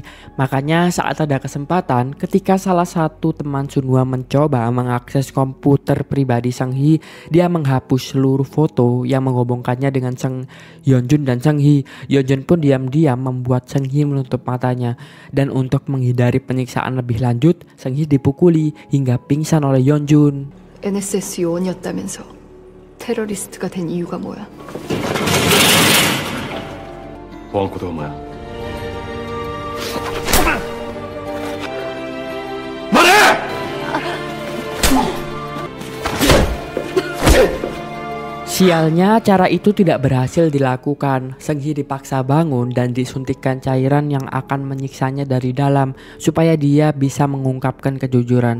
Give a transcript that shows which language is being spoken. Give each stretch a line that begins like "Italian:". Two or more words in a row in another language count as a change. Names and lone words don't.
Indonesian: Makanya saat ada kesempatan, ketika salah satu teman Sunhwa mencoba mengakses komputer pribadi Sang-gi, dia menghapus seluruh foto yang menghubungkannya dengan Yeonjun dan Sang-gi. Yeonjun pun diam-diam membuat Sang-gi menutup matanya, dan untuk menghindari penyiksaan lebih lanjut, Sang-gi dipukuli hingga pingsan oleh Yeonjun.
Korean: NSS 요원이었다면서 테러리스트가 된 이유가 뭐야? 보안 코드가 뭐야?
Indonesian: Sialnya cara itu tidak berhasil dilakukan. Sang-gi dipaksa bangun dan disuntikkan cairan yang akan menyiksanya dari dalam supaya dia bisa mengungkapkan kejujuran.